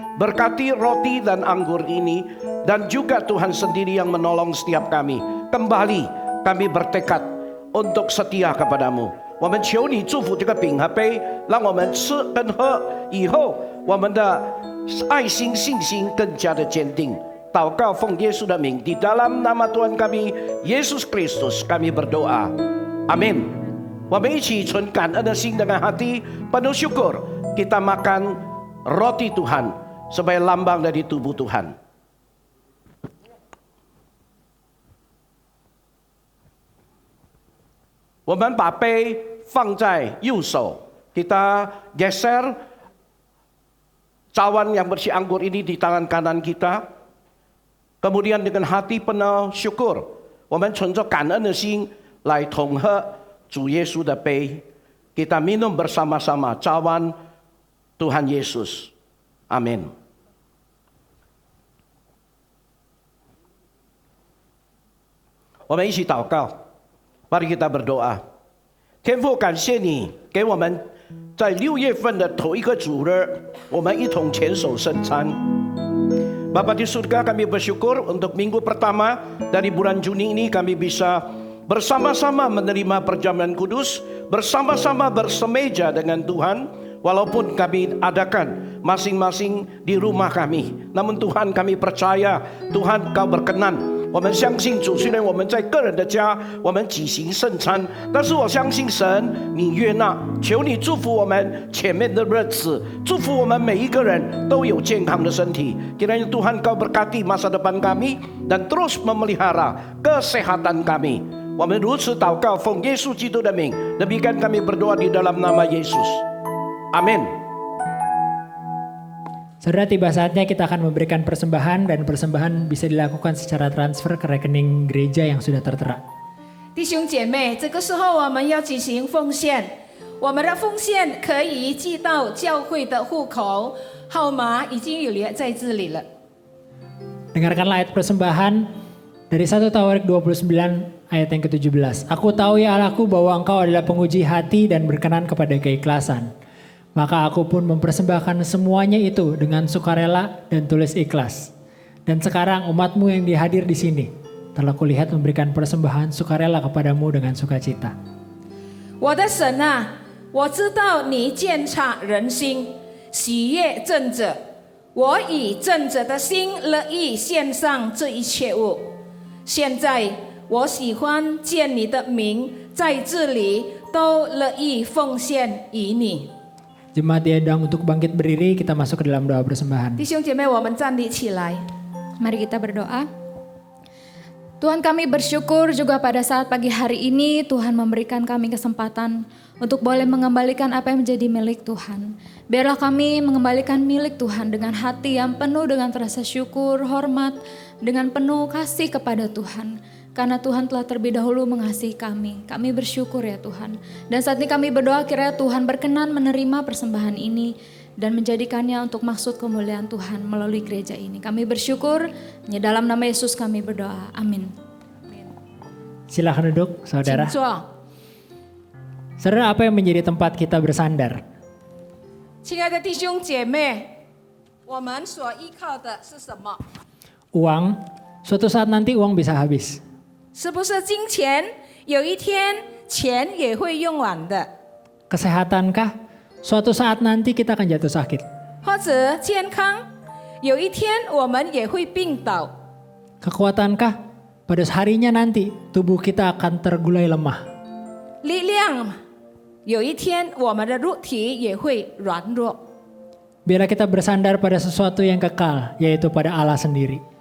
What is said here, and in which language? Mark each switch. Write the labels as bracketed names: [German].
[Indonesian] Berkati roti dan anggur ini, dan juga Tuhan sendiri yang menolong setiap kami. Kembali kami bertekad untuk setia kepadamu。 [Chinese] 我们求你祝福这个饼和杯，让我们吃跟喝以后，我们的爱心信心更加的坚定。祷告奉耶稣的名， [Indonesian] di dalam nama Tuhan kami Yesus Kristus kami berdoa, Amin。 [Chinese] 我们一起存感恩的心 [Indonesian] dengan hati penuh syukur， kita makan roti Tuhan sebagai lambang dari tubuh Tuhan。 [Chinese] 我们把杯放在右手， [Indonesian] kita geser cawan yang berisi anggur ini di tangan kanan kita. Kemudian dengan hati penuh syukur， [Chinese] 我们存着感恩的心来同喝主耶稣的杯。 [Indonesian] Kita minum bersama-sama cawan Tuhan Yesus. Amin。 [Chinese] 我们一起祷告。 [Indonesian] Mari kita berdoa。 [Chinese] 天父，感谢你给我们在6月份的头一个主日，我们一同牵手圣餐。 [Indonesian] Bapa di surga, kami bersyukur untuk minggu pertama dari bulan Juni ini kami bisa bersama-sama menerima perjamuan kudus, bersama-sama bersemeja dengan Tuhan, walaupun kami adakan masing-masing di rumah kami. Namun Tuhan, kami percaya Tuhan Kau berkenan. [Chinese] 我们相信主，虽然我们在个人的家，我们举行圣餐，但是我相信神，你悦纳，求你祝福我们前面的日子，祝福我们每一个人都有健康的身体。 [Indonesian] Kiranya Tuhan Kau berkati masa depan kami dan terus memelihara kesehatan kami. [Chinese] 我们如此祷告，奉耶稣基督的名， [Indonesian] demikian kami berdoa di dalam nama Yesus. Amin. Saudara, tiba saatnya kita akan memberikan persembahan dan persembahan bisa dilakukan secara transfer ke rekening gereja yang sudah tertera. [Chinese] 弟兄姐妹，这个时候我们要举行奉献，我们的奉献可以寄到教会的户口，号码已经有列在这里了。 [Indonesian] Dengarkanlah ayat persembahan dari 1 Tawarik 29 ayat yang ke-17. Aku tahu ya Allahku bahwa Engkau adalah penguji hati dan berkenan kepada keikhlasan. Maka aku pun mempersembahkan semuanya itu dengan sukarela dan tulus ikhlas. Dan sekarang umatmu yang dihadir di sini telah kulihat memberikan persembahan sukarela kepadamu dengan sukacita. [Chinese] 我的神啊，我知道你鉴察人心，喜悦正者。我以正者的心乐意献上这一切物。现在我喜欢见你的名在这里，都乐意奉献于你。 [Indonesian] Jemaat diundang untuk bangkit berdiri, kita masuk ke dalam doa persembahan. [Chinese] 弟兄姐妹，我们站立起来。 [Indonesian] Mari kita berdoa. Tuhan, kami bersyukur juga pada saat pagi hari ini Tuhan memberikan kami kesempatan untuk boleh mengembalikan apa yang menjadi milik Tuhan. Biarlah kami mengembalikan milik Tuhan dengan hati yang penuh dengan rasa syukur, hormat, dengan penuh kasih kepada Tuhan. Karena Tuhan telah terlebih dahulu mengasihi kami. Kami bersyukur ya Tuhan. Dan saat ini kami berdoa kiranya Tuhan berkenan menerima persembahan ini dan menjadikannya untuk maksud kemuliaan Tuhan melalui gereja ini. Kami bersyukur, di dalam nama Yesus kami berdoa. Amin. Silakan duduk, saudara. [Chinese] 请坐。 [Indonesian] Saudara, apa yang menjadi tempat kita bersandar? [Chinese] 亲爱的弟兄姐妹，我们所依靠的是什么？ [Indonesian] Uang, suatu saat nanti uang bisa habis. [Chinese] 是不是金钱？有一天钱也会用完的， [Indonesian] Kesehatankah? Suatu saat nanti kita akan jatuh sakit. [Chinese] 或者健康？有一天我们也会病倒。 [Indonesian] Kekuatankah? Pada harinya nanti tubuh kita akan tergulai lemah. [Chinese] 力量？有一天我们的肉体也会软弱。 [Indonesian] Biarlah kita bersandar pada sesuatu yang kekal, yaitu pada Allah sendiri.